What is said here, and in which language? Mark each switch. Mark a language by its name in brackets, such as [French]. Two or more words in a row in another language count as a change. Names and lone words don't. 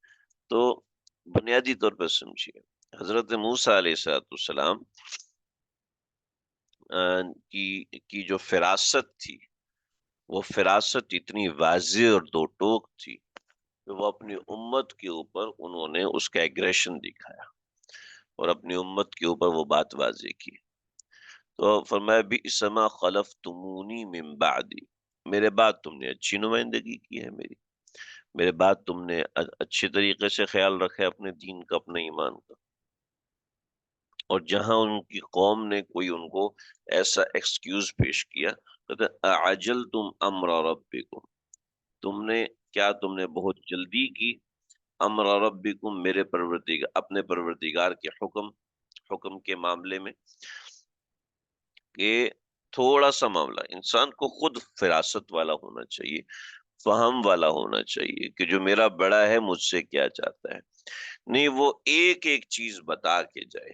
[Urdu] تو بنیادی طور پر سمجھیے، حضرت موسیٰ علیہ السلام کی جو فراست تھی، وہ فراست اتنی واضح اور دو ٹوک تھی کہ وہ اپنی امت کے اوپر انہوں نے اس کا ایگریشن دکھایا اور اپنی امت کے اوپر وہ بات واضح کی۔ تو فرمایا [Arabic] بئس ما خلفتمونی من بعدی، [Urdu] میرے بعد تم نے اچھی نمائندگی کی ہے میری، میرے بعد تم نے اچھے طریقے سے خیال رکھا ہے اپنے دین کا، اپنے ایمان کا، اور جہاں ان کی قوم نے کوئی ان کو ایسا ایکسکیوز پیش کیا، کہتے [Arabic] اعجلتم امر ربکم، [Urdu] تم نے بہت جلدی کی، [Arabic] امر ربکم، [Urdu] میرے پروردگار، اپنے پروردگار کے حکم کے معاملے میں، کہ تھوڑا سا معاملہ انسان کو خود فراست والا ہونا چاہیے، فہم والا ہونا چاہیے کہ جو میرا بڑا ہے مجھ سے کیا چاہتا ہے، نہیں وہ ایک ایک چیز بتا کے جائے۔